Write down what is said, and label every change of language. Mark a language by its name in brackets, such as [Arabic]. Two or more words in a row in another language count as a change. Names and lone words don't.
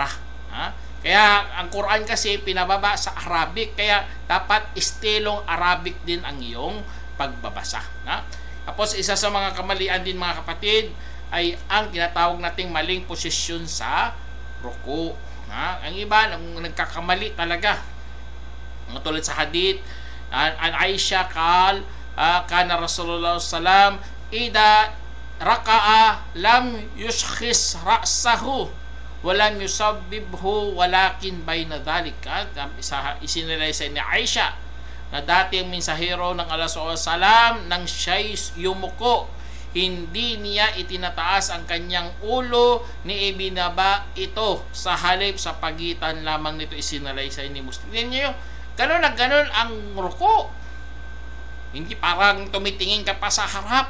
[Filipino] Kaya ang Quran kasi pinababa sa Arabic, kaya dapat estilong Arabic din ang iyong pagbabasa. Tapos isa sa mga kamalian din, mga kapatid, ay ang tinatawag nating maling posisyon sa ruku. Ang iba nagkakamali talaga. Tulad sa hadith [Arabic] عن عائشة كان رسول الله سلم إذا ركع لم يشخص رأسه ولم يصوبه ولكن بين ذلك. [Filipino] Isinilay sa ni Aisha na dati ang mensahero ng Allah SAW nang siya'y yumuko, hindi niya itinataas ang kanyang ulo ni ibinaba ito sa halip sa pagitan lamang nito. Isinalaysay ni Muslim. Tingnan niyo, ganun na ganun ang ruko. Hindi parang tumitingin ka pa sa harap.